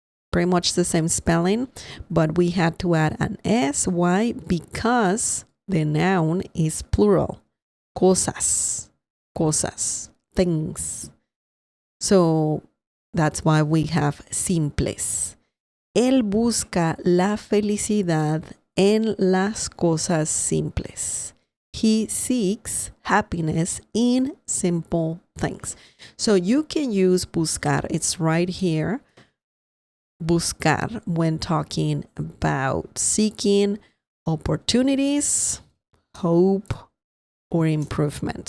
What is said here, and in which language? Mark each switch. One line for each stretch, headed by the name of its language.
English: Pretty much the same spelling, but we had to add an S. Why? Because the noun is plural. Cosas, things. So that's why we have simples.
Spanish: Él busca la felicidad en las cosas simples.
English: He seeks happiness in simple things. So you can use buscar. It's right here. Buscar when talking about seeking opportunities, hope, or improvement.